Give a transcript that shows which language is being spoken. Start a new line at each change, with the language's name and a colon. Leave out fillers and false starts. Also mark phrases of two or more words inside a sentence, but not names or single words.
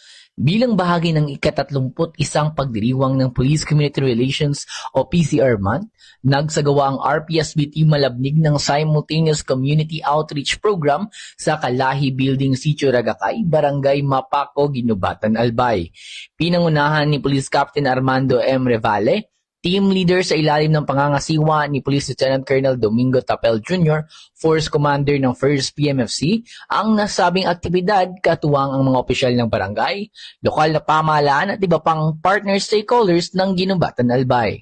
Filipino: Bilang bahagi ng ika-31 pagdiriwang ng Police Community Relations o PCR Month, nagsagawa ang RPSBT Malabnig ng
English: simultaneous community outreach program
Filipino: sa Kalahi Building, Sitio Ragacay, Barangay Mapaco, Ginubatan, Albay. Pinangunahan ni Police Captain Armando M. Revale, team leader sa ilalim ng pangangasiwa ni Police Lieutenant Colonel Domingo Tapel Jr., Force Commander ng 1st PMFC, ang nasabing aktibidad katuwang ang mga opisyal ng barangay, lokal na pamahalaan at iba pang
English: partner stakeholders
Filipino: ng Ginubatan Albay.